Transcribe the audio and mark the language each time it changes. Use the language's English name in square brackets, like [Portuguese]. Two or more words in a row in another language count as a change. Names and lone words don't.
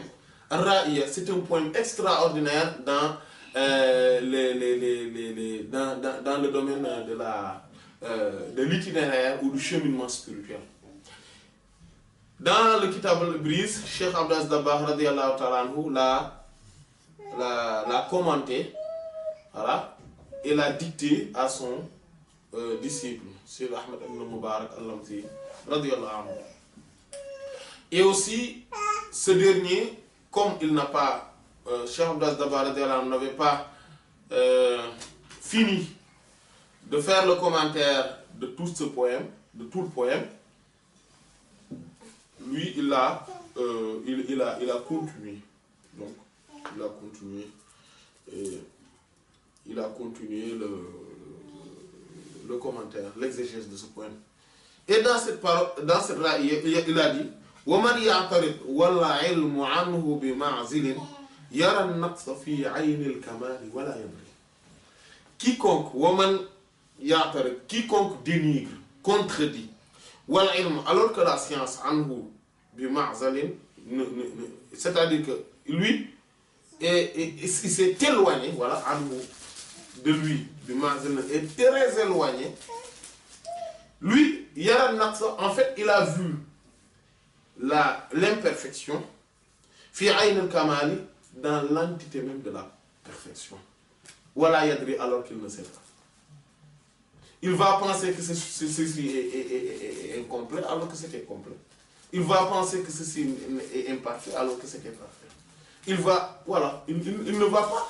[French] Ra'iya, c'est un poème extraordinaire dans, dans le domaine de l'itinéraire ou du cheminement spirituel. Dans le Kitab al-Ibriz, Cheikh Abdou Aziz Dabakh [Arabic] رضي الله تعالى عنه [French] l'a commenté, voilà, et l'a dicté à son disciple, Cheikh Ahmed ibn Mubarak al-Lamti [Arabic] رضي الله عنه. [French] Et aussi, ce dernier, comme il n'a pas, Cheikh Abdou Aziz Dabakh [Arabic] رضي الله عنه [French] n'avait pas fini de faire le commentaire de tout ce poème, de tout le poème, lui, il a continué. Donc, il a continué le commentaire, l'exégèse de ce poème. Et dans cette raïe, il a dit [Arabic] وَمَنْ يَعْتَرِضْ وَالْعِلْمُ عَنْهُ بِمَعْزِلٍ يَرَى النَّقْصَ فِي عَيْنِ الْكَمَالِ وَلَا يَدْرِي. [French] Quiconque dénigre, contredit, alors que la science [Arabic] عنه بمعزل, [French] c'est-à-dire que lui, il s'est éloigné, voilà, anhu, de lui, bima'zalin, est très éloigné. Lui, [Arabic] يرى النقص, [French] en fait, il a vu l'imperfection, [Arabic] في عين الكمال, [French] dans l'entité même de la perfection. [Arabic] ولا يدري, [French] alors qu'il ne sait pas. Il va penser que ceci est incomplet alors que c'était complet. Il va penser que ceci est imparfait alors que c'était parfait. Il va, voilà, il ne va pas.